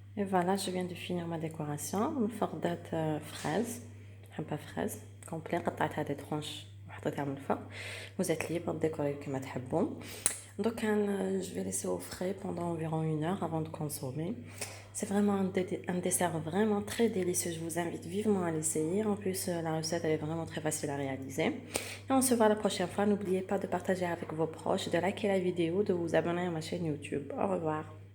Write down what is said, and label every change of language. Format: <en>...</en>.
<fr>Voilà, je viens de finir ma décoration.</fr> <ar>مفردات fraise, حبة fraise complet قطعتها des tranches وحطيتها من الفوق.</ar> <fr>Vous êtes libre de décorer</fr> <ar>كما تحبوا.</ar> <fr>Donc je vais laisser au frais pendant environ 1 heure avant de consommer. C'est vraiment un dessert vraiment très délicieux. Je vous invite vivement à l'essayer. En plus, la recette elle est vraiment très facile à réaliser. Et on se voit la prochaine fois. N'oubliez pas de partager avec vos proches, de liker la vidéo, de vous abonner à ma chaîne YouTube. Au revoir.</fr>